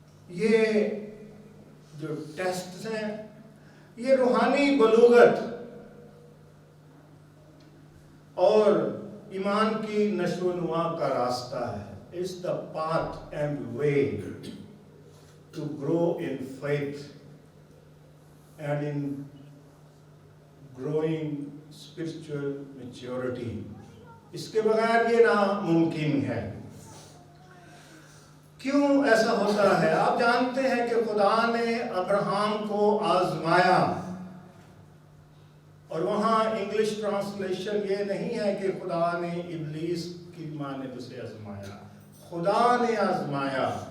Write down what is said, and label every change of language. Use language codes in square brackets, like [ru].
[hi] ये जो टेस्ट हैं, ये रूहानी बलूगत और ईमान की नशोनुमा का रास्ता है। [en] It's the path and way to grow in faith and in growing spiritual maturity. [hi] इसके बगैर ये नामुमकिन है। क्यों ऐसा होता है? आप जानते हैं कि खुदा ने अब्राहम को आजमाया, और वहाँ इंग्लिश ट्रांसलेशन ये नहीं है कि खुदा ने इब्लीस की माने उसे आजमाया, खुदा ने आजमाया।